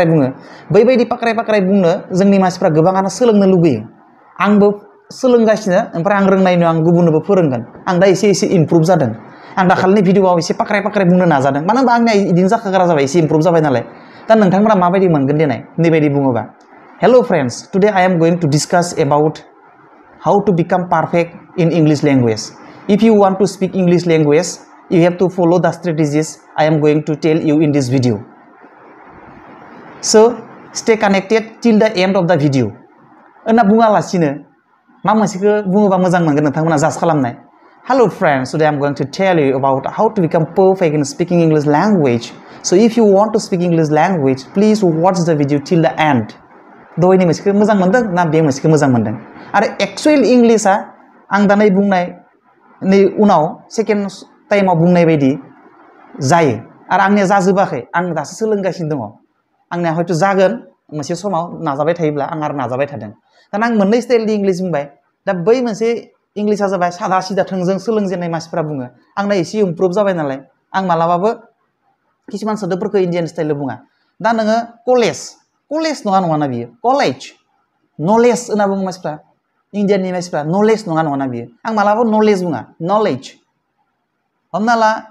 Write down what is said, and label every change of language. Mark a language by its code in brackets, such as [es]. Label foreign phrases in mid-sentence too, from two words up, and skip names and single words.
[brx] बुङो बैबायदि पाक्राय बुंनो जोंनि मानसिफ्रा गोबाङानो सोलोंनो लुगैयो आंबो सोलोंगासिनो ओमफ्राय आं रोंनायनि आं गुबुननोबो फोरोंगोन आं दा एसे इमप्रुभ जादों आं दाखालिनि भिडिअआव एसे पाक्राय बुंनो नाजादों मानो होनबा आंनिया बिदिनो जाखाग्रा जाबाय एसे इमप्रुभ जाबाय नालाय दा नोंथांमोना माबायदि मोनगोन देनाय नैबायदि बुङोबा [en] Hello friends, today I am going to discuss about how to become perfect in English language. If you want to speak English language, you have to follow the strategies I am going to tell you in this video. So, stay connected till the end of the video. [brx] Enna बुङालासिनो मा मोनसेखौ बुङोबा मोजां मोनगोन नोंथांमोना जास्ट खालामनाय. [en] Hello friends, today I am going to tell you about how to become perfect in speaking English language. So, if you want to speak English language, please watch the video till the end. [brx] दहायनि मोनसेखौ मोजां मोनदों ना बे मोनसेखौ मोजां मोनदों आरो [en] actual English [brx] आं दा नै बुंनायनि उनाव [en] second time [brx] बुंनाय बायदि जायो आरो आंनिया जाजोबाखै आं दासो सोलोंगासिनो दङ आंनिया हयथ' जागोन मोनसे समाव नाजाबाय थायोब्ला आं आरो नाजाबाय थादों दाना आं मोननै स्टाइलनि इंलिश बुंबाय दा बै मोनसे इंलिशआ जाबाय सादा सिदा थोंजों सोलोंजेननाय मानसिफ्रा बुङो आंना एसे इमप्रुभ जाबाय नालाय आं मालाबाबो किसुमान सोदोबफोरखौ [en] Indian style [brx] बुङा दा नोङो कलेज नङा ना बियो [en] college knowledge [brx] होनना बुङो मानसिफ्रा इन्डियाननि मानसिफ्रा नलेज नङा ना बियो आं मालाबाबो नलेज बुङा नलेज हमना ला